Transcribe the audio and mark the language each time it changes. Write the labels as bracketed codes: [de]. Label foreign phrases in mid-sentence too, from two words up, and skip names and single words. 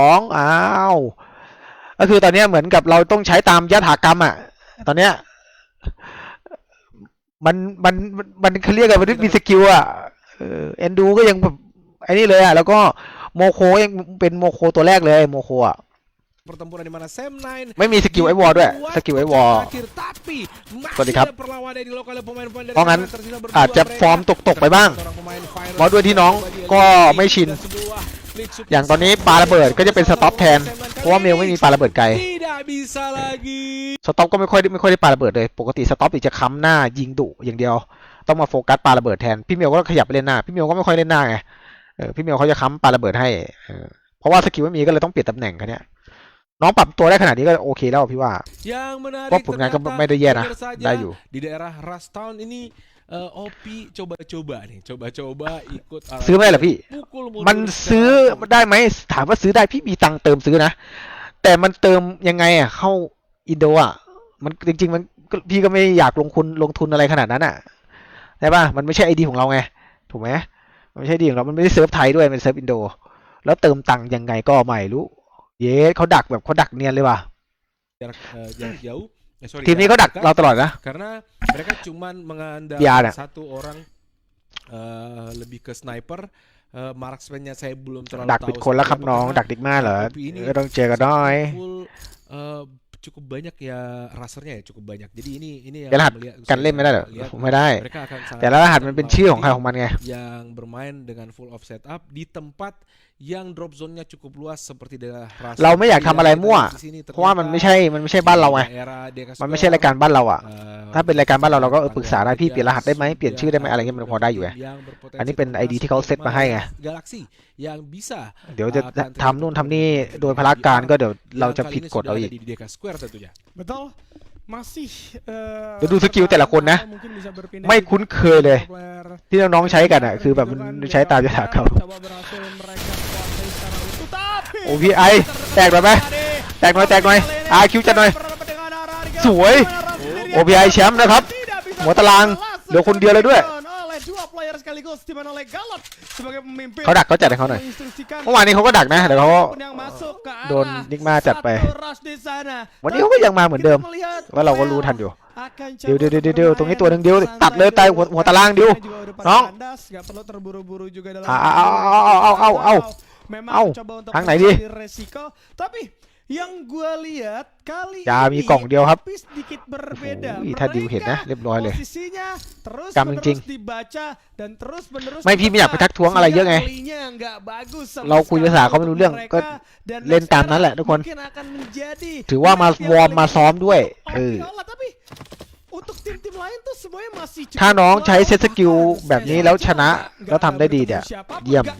[th] 12 ก็คือตอนนี้เหมือนกับเราต้องใช้ตามยถากรรมอ่ะตอนเนี้ยมันเขาเรียกกันมันมีสกิลอ่ะเอ็นดูก็ยังแบบไอ้นี่เลยอ่ะแล้วก็โมโคยังเป็นโมโคตัวแรกเลยโมโคอ่ะ [id] pertempuran di mana Sam9 [th] ไม่มีสกิลไอวอลด้วยสกิลไอวอล [id] tapi [th] สวัสดีครับ [id] masih ada perlawanan di lokal pemain-pemain dari [th] เพราะงั้น [id] Thailand tersisa berdua [th] อาจจะ [id] mereka. [th] ฟอร์มตกไปบ้าง [id] Seorang pemain Fire [th] เพราะด้วยที่น้องก็ไม่ชิน [id] dan sebuah [en] lead support [th] อย่างตอนนี้ปาระเบิดก็จะเป็นสต็อปแทนเพราะว่าเมลไม่มีปาระเบิดไกล [id] tidak bisa lagi. [th] สต็อปก็ไม่ค่อยได้ปาระเบิดเลยปกติสต็อปจะค้ำหน้ายิงดุอย่างเดียวต้องมาโฟกัสปาระเบิดแทนพี่เมียวก็ขยับไปเล่นหน้าพี่เมียวก็ไม่ค่อยเล่นหน้าไงพี่เมียวเขาจะค้ำปาระเบิดให้เพราะว่าสกิลไม่มีก็เลยต้องเปลี่ยนตำแหน่งกันเนี้ยน้องปรับตัวได้ขนาดนี้ก็โอเคแล้วพี่ว่า [id] Yang menarik [th] ว่าผลงานก็ไม่ได้แย่นะ [id] ternyata saja [th] ได้อยู่ [id] di daerah Rustown ini Opi coba-coba nih, coba-coba ikut [th] ซื้อไม่ได้เหรอพี่ [id] pukul [th] มันซื้อได้ไหมถามว่าซื้อได้พี่มีตังค์เติมซื้อนะแต่มันเติมยังไงอ่ะเข้าอินโดอ่ะมันจริงๆมันพี่ก็ไม่อยากลงทุนอะไรขนาดนั้นอ่ะใช่ป่ะมันไม่ใช่ไอดีของเราไงถูกไหมมันไม่ใช่ดีของเรามันไม่ได้เซิร์ฟไทยด้วยมันเซิร์ฟอินโดแล้วเติมตังค์ยังไงก็ไม่รู้เย้เขาดักเนียนเลยว่ะ [id] jarak jauh. Sorry, [th] ทีมนี้เขาดักเราตลอดนะ [id] karena mereka cuman Biar mengandalkan ada. satu orang lebih ke sniper. Marksman-nya saya belum terlalu [th] ดัก [id] tahu [th] ปิดคนแล้วครับ [id] seperti [th] น้อง [id] apa [th] ดักดิกมาเหรอ [id] tapi ini [th] ก็ต้องเจอกันน้อย [id] full, cukup banyak ya rasernya ya cukup banyak. Jadi ini [th] แต่รหัส [id] melihat [th] กันเล่นไม่ได้เหรอ [id] lihat [th] ไม่ได้ [id] mereka akan sangat [th] แต่ละรหัสมันเป็นชื่อของใครของมันไง [id] yang bermain dengan [en] full of setup [id] di tempat yang [en] drop zone- [id] nya cukup luas seperti daerah Raser. [th] เราไม่อยากทำอะไรมั่ว [id] Di sini [th] เพราะว่ามันไม่ใช่บ้านเราไง [id] daerah Deka [th] มันไม่ใช่รายการบ้านเราอ่ะ [id] Square, [th] ถ้าเป็นรายการบ้านเราก็ปรึกษาได้พี่เปลี่ยนรหัสได้ไหมเปลี่ยนชื่อได้ไหมอะไรเงี้ยมันพอได้อยู่ไง [id] yang berpotensi [th] อันนี้เป็น ID ที่เขาเซตมาให้ไง [id] Galaxy yang bisa [th] เดี๋ยวจะทำนู่นทำนี่โดยพละการก็เดี๋ยวเราจะผิดกฎเอาอีก [id] di Deka Square tentunya. Betul. Masih [th] เดี๋ยวดูสกิลแต่ละคนนะ [id] mungkin bisa berpindah [th] ไม่คุ้นเคยเลย [id] player [th] ที่น้องๆใช้กันอ่ะคือแบบมันใช้ตามยถากรรม [id] coba berhasil mereka kuasai secara utuh tapi [th] โอ้พี่ไอแตกหน่อยไหมแตกหน่อยอาคิวจัดหน่อย สวย โอ้พี่ไอแชมป์นะครับ หัวตารางเหลือคนเดียวเลยด้วย [id] oleh dua player sekaligus di mana oleh Galot sebagai pemimpin [th] เขาดักเขาจัดให้เขาหน่อย [id] menginstruksikan [th] เมื่อวานนี้เขาก็ดักนะแต่เขา [id] siapapun yang masuk ke arah [th] โดนนิกมาจัดไป [id] satu rush di sana. [th] วันนี้เขาก็ยังมาเหมือนเดิม [id] Kita melihat [th] ว่าเราก็รู้ทันอยู่ [id] akan [th] เดี๋ยว [id] coba [th] เดี๋ยวตรงนี้ตัวหนึ่งเดียว [id] bermain [th] ตัดเลย [id] santai [th] ตาย [id] dulu. [th] หัวตารางเดียว [id] Juga udah pada [th] น้อง [id] kandas, nggak perlu terburu-buru juga dalam [th] เอา [id] memang [th] เอา [id] coba untuk [th] ทางไหนดี [id] mengambil resiko tapi yang gua lihat kali [th] อย่ามี [id] ini [th] กล่องเดียวครับ [id] tapi sedikit berbeda [th] โอ้โหถ้าดิวเห็นนะเรียบร้อยเลย [id] posisinya terus [th] กำจริง [id] menerus dibaca dan terus menerus [th] ไม่พี่ไม่อยากไปทักท้วงอะไรเยอะไง [id] Sehingga kalinya nggak bagus sama [th] เราคุยภาษาเขาไม่รู้เรื่อง [id] sekali [th] ก็ [id] dan [th] เล่นตามนั้นแหละทุกคน [id] mungkin akan menjadi [th] ถือว่ามาวอร์มมาซ้อมด้วย [id] tapi untuk tim-tim lain tuh semuanya masih cukup [th] ถ้าน้องใช้เซตสกิล [id] kuat. [th] แบบนี้แล้วชนะ [id] Nggak [th] แล้วทำได้ดี [id] ketemu [th] เนี่ย [id] siapapun, [th] เยี่ยม